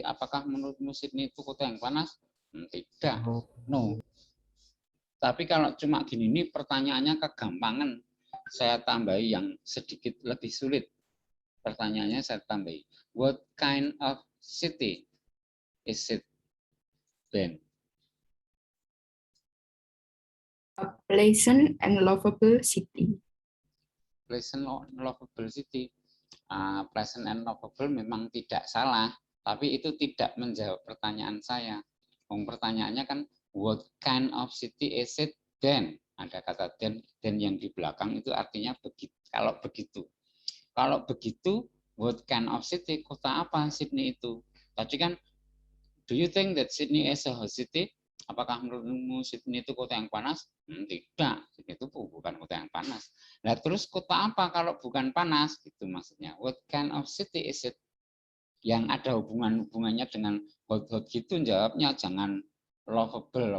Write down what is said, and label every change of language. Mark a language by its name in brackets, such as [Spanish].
[Indonesian] Apakah menurutmu Sydney itu kota yang panas? Tidak. [English] No. [Indonesian] Tapi kalau cuma gini, ini pertanyaannya kegampangan. Saya tambahi yang sedikit lebih sulit. Pertanyaannya saya tambahi. [English] What kind of city is it then? A pleasant and lovable city. Pleasant and lovable city. Pleasant and lovable [Indonesian] memang tidak salah, tapi itu tidak menjawab pertanyaan saya. Pertanyaannya kan [English] what kind of city is it then? [Indonesian] Ada kata then yang di belakang itu artinya begitu. Kalau begitu, [English] what kind of city? [Indonesian] Kota apa Sydney itu? Tadi kan, [English] do you think that Sydney is a hot city? [Indonesian] Apakah menurutmu Sydney itu kota yang panas? Tidak, Sydney itu bukan kota yang panas. Nah, terus kota apa kalau bukan panas? Itu maksudnya. [English] What kind of city is it? [Indonesian] Yang ada hubungannya dengan hot gitu, jawabnya jangan lovable.